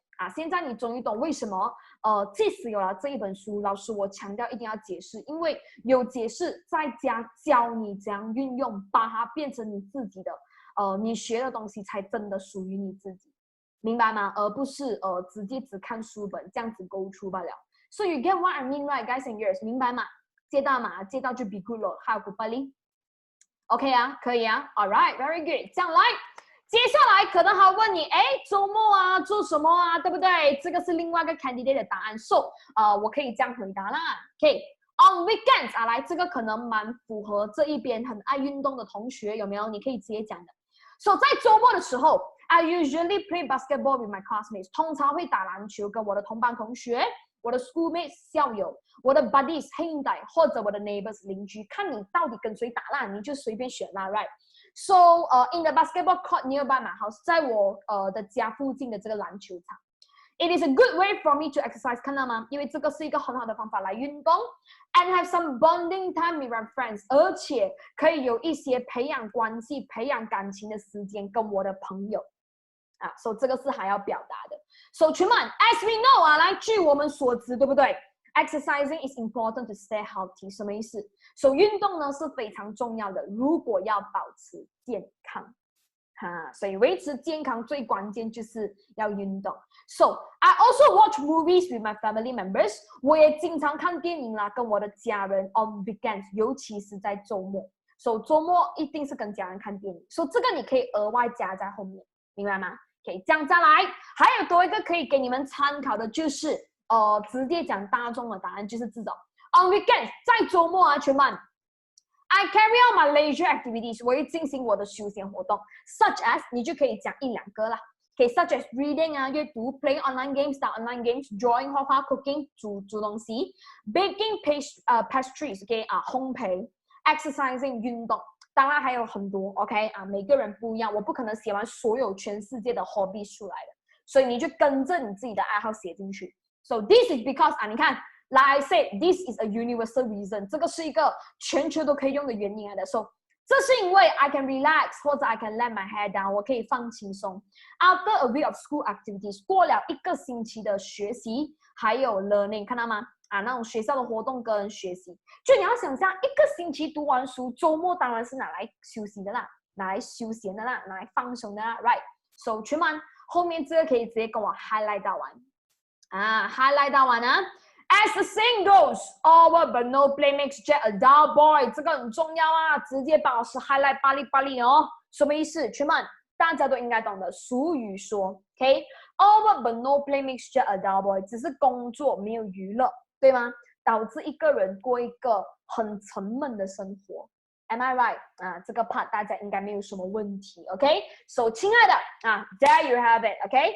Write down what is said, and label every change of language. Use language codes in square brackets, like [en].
[zh] 啊，现在你终于懂为什么即使有了这一本书，老师我强调一定要解释，因为有解释再加教你怎样运用，把它变成你自己的，你学的东西才真的属于你自己，明白吗？而不是直接只看书本这样子勾出罢了。 [en] So you get what I mean, right, guys and girls？ [zh] 明白吗？接到吗？接到就 be good 了，还有 good buddy。 OK 啊，可以啊 ， [en] All right, very good。 [zh] 这样来。接下来可能还问你，哎，周末啊做什么啊，对不对？这个是另外一个 candidate 的答案。So， 我可以这样回答啦。 OK，on weekends 啊，来，这个可能蛮符合这一边很爱运动的同学，有没有？你可以直接讲的。 So， 在周末的时候 ， [en] I usually play basketball with my classmates， [zh] 通常会打篮球跟我的同班同学。我的 schoolmates 校友，我的 buddies 兄弟，或者我的 neighbors 邻居，看你到底跟谁打啦，你就随便选啦 ，right？ [en] So, in the basketball court nearby my house， [zh] 在我的家附近的这个篮球场 ， [en] it is a good way for me to exercise， [zh] 看到吗？因为这个是一个很好的方法来运动 ， [en] and have some bonding time with my friends， [zh] 而且可以有一些培养关系、培养感情的时间跟我的朋友。啊，所以这个是还要表达的。 So， 群们 ，as we know 啊，来，据我们所知，对不对 ？ [en] Exercising is important to stay healthy， [zh] 什么意思？所以运动呢是非常重要的，如果要保持健康，所以维持健康最关键就是要运动。 [en] So I also watch movies with my family members， [zh] 我也经常看电影啦，跟我的家人 [en] on weekends， [zh] 尤其是在周末。 So 周末一定是跟家人看电影。So 这个你可以额外加在后面，明白吗？可以这样再来，还有多一个可以给你们参考的，就是直接讲大众的答案就是这种 on weekends， 在周末啊，群们 [en] I carry out my leisure activities， [zh] 我会进行我的休闲活动 ，such as 你就可以讲一两个啦，可以 such as reading 啊，阅读 ， [en] playing online games， [zh] 打 online games，drawing 画画 ，cooking 煮东西 ， [en] baking pastries， [zh] 啊，烘焙 ，exercising 运动。当然还有很多 ，OK 啊，每个人不一样，我不可能写完所有全世界的 hobby 出来的，所以你就跟着你自己的爱好写进去。 [en] So this is because 啊，你看 ，like I said, this is a universal reason， [zh] 这个是一个全球都可以用的原因来的。 [en] So 这是因为 I can relax 或者 I can let my head down， [zh] 我可以放轻松。 [en] After a week of school activities， [zh] 过了一个星期的学习，还有 learning， 看到吗？啊，那种学校的活动跟学习，就你要想象一个星期读完书，周末当然是拿来休息的啦，拿来休闲的啦，拿来放松的啦 ，right？So 群们后面这个可以直接跟我 highlight 到完啊 ，highlight 到完啊。 [en] As the saying goes, over but no play makes Jack a dull boy， [zh] 这个很重要啊，直接把老师 highlight 巴黎哦，什么意思？群们大家都应该懂的，俗语说 ，OK？ [en] Over but no play makes Jack a dull boy， [zh] 只是工作没有娱乐。对吗？导致一个人过一个很沉闷的生活 ， [en] Am I right？啊，这个 part 大家应该没有什么问题 ，OK？So， [zh] 亲爱的啊 [en] ，There you have it，OK？